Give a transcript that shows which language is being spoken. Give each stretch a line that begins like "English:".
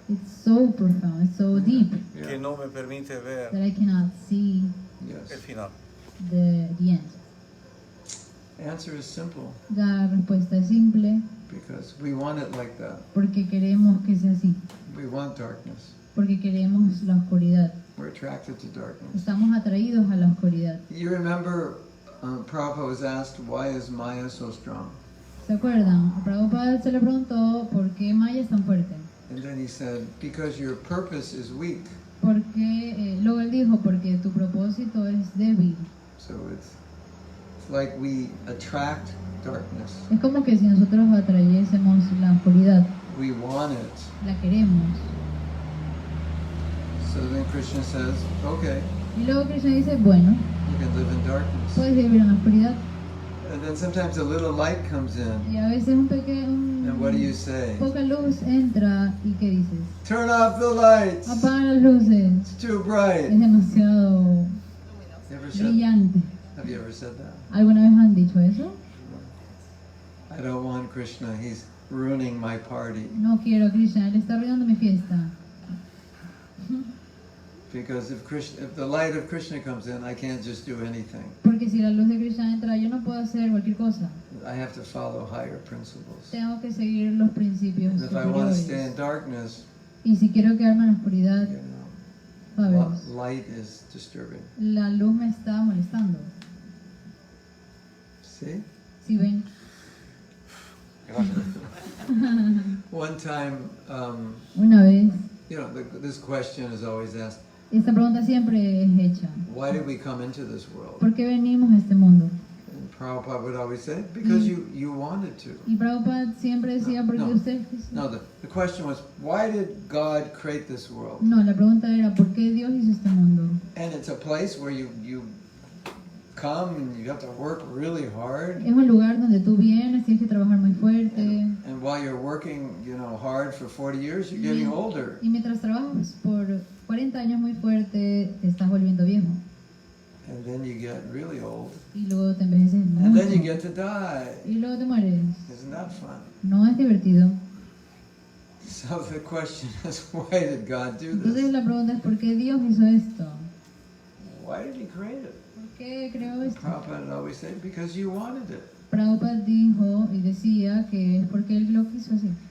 English: It's so profound, it's so deep
Spanish: que no me permite ver
English: that I cannot see Yes.
Spanish: el final?
English: the end. Answer is simple,
Spanish: La respuesta es simple,
English: because we want it like that.
Spanish: porque queremos que sea así,
English: We want darkness.
Spanish: porque queremos la oscuridad.
English: We're attracted to darkness.
Spanish: Estamos atraídos a la oscuridad.
English: You remember Prabhupada was asked, why is Maya so strong?
Spanish: ¿Se acuerdan? A Prabhupada se le preguntó por qué Maya es tan fuerte.
English: And then he said, because your purpose is weak.
Spanish: Porque, luego él dijo, porque tu propósito es débil.
English: So it's like we attract darkness.
Spanish: Es como que si nosotros atrayésemos la oscuridad,
English: We want it.
Spanish: la queremos.
English: So then Krishna says, okay,
Spanish: Y luego Krishna dice, bueno,
English: you can live in darkness.
Spanish: puedes vivir en la oscuridad.
English: And then sometimes a little light comes in.
Spanish: Y a veces
English: And what do you say?
Spanish: poca luz entra y ¿qué dices?
English: Turn off the lights.
Spanish: Apaga las luces.
English: It's too bright.
Spanish: Es demasiado
English: You ever shut,
Spanish: brillante.
English: Have you ever said that?
Spanish: ¿Alguna vez han dicho eso?
English: I don't want Krishna, he's ruining my party.
Spanish: No quiero a Krishna, él está arruinando mi fiesta.
English: Because if the light of Krishna comes in, I can't just do anything.
Spanish: Porque si la luz de Krishna entra, yo no puedo hacer cualquier cosa.
English: I have to follow higher principles.
Spanish: Tengo que seguir los principios
English: And if I want to
Spanish: superiores.
English: stay in darkness,
Spanish: Y si quiero quedarme en la oscuridad, ¿sabes?
English: light is disturbing.
Spanish: La luz me está molestando.
English: See?
Spanish: ¿Sí ven?
English: One time,
Spanish: Una vez,
English: you know, this question is always asked,
Spanish: esta pregunta siempre es hecha.
English: why did we come into this world?
Spanish: ¿Por qué venimos a este mundo?
English: And Prabhupada would always say, because you wanted to.
Spanish: Y Prabhupada siempre decía, porque ustedes quisieron.
English: No, the question was, why did God create this world?
Spanish: No, la pregunta era, ¿por qué Dios hizo este mundo?
English: And it's a place where you come and you have to work really hard.
Spanish: Es un lugar donde tú vienes, tienes que trabajar muy fuerte.
English: And while you're working, you know, hard for 40 years, you're getting older.
Spanish: Y mientras trabajas por 40 años muy fuerte, te estás volviendo viejo.
English: And then you get really old.
Spanish: Y luego te envejeces mucho.
English: And then you get to die.
Spanish: Y luego te mueres.
English: Isn't that fun?
Spanish: No es divertido.
English: So the question is, why did God do this?
Spanish: Entonces la pregunta es, ¿por qué Dios hizo esto?
English: Why did He create it?
Spanish: ¿Por qué creó esto?
English: Prabhupada would always say, because you wanted it.
Spanish: Prabhupada dijo y decía que es porque él lo quiso así.